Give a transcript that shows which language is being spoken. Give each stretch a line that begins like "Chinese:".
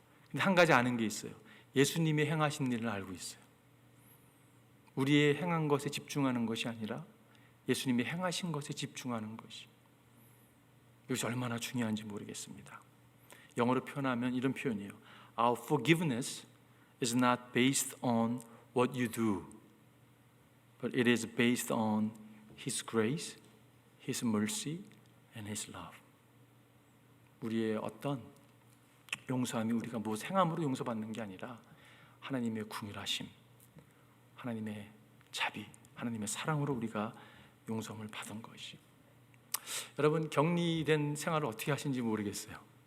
Korean: 근데 한 가지 아는 게 있어요. 예수님이 행하신 일을 알고 있어요. 우리의 행한 것에 집중하는 것이 아니라 예수님이 행하신 것에 집중하는 것이, 이것이 얼마나 중요한지 모르겠습니다. 영어로 표현하면 이런 표현이에요.
English: Our forgiveness is not based on what you do, but it is based on His grace, His mercy, and His love.
Korean: 우리의 어떤 용서함이 우리가 무엇 행함으로 용서받는 게 아니라 하나님의 궁휼하심, 하나님의 자비, 하나님의 사랑으로 우리가 용서함을 받은 것이. 여러분, 격리된 생활을 어떻게 하시는지 모르겠어요.